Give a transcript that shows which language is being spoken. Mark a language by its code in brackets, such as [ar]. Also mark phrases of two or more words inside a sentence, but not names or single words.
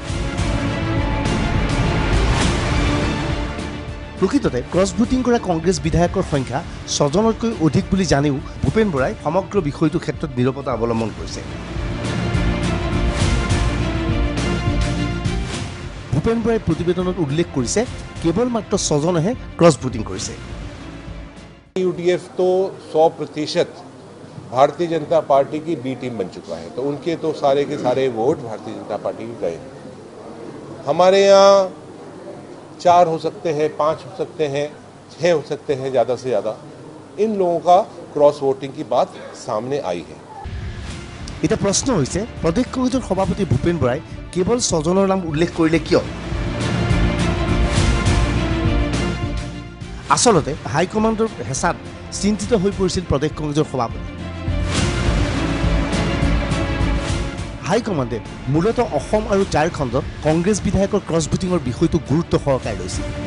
[as] প্ৰকৃততে [en] cross voting [as] কৰা কংগ্ৰেছ বিধায়কৰ সংখ্যা 6জনতকৈ অধিক বুলি জানিও ভূপেন বৰাই সমগ্ৰ বিষয়টোৰ ক্ষেত্ৰত নীৰৱতা অৱলম্বন কৰিছে। ভূপেন বৰাই প্ৰতিবেদনত উল্লেখ কৰিছে কেৱল মাত্ৰ 6জনেহে [en] cross voting [as] কৰিছে। [hi] यूडीएफ तो 100% भारतीय जनता पार्टी की [en] B team [hi] बन चुका है, तो उनके तो सारे के सारे वोट भारतीय जनता पार्टी के गए। हमारे यहाँ 4 हो सकते हैं, 5 हो सकते हैं, 6 हो सकते हैं, ज़्यादा से ज़्यादा इन लोगों का [en] cross voting [hi] की बात सामने आई है। [as] এটা প্ৰশ্ন হৈছে প্ৰদেশ কংগ্ৰেছৰ সভাপতি ভূপেন বৰাই কেৱল 6জনৰ নাম উল্লেখ কৰিলে কিয়? আচলতে হাইকমাণ্ডৰ হেঁচাত চিন্তিত হৈ পৰিছিল প্ৰদেশ কংগ্ৰেছৰ সভাপতি। হাইকমাণ্ডে মূলতঃ অসম আৰু ঝাৰখণ্ডত কংগ্ৰেছ বিধায়কৰ [en] cross votingৰ [as] বিষয়টো গুৰুত্ব সহকাৰে লৈছিল।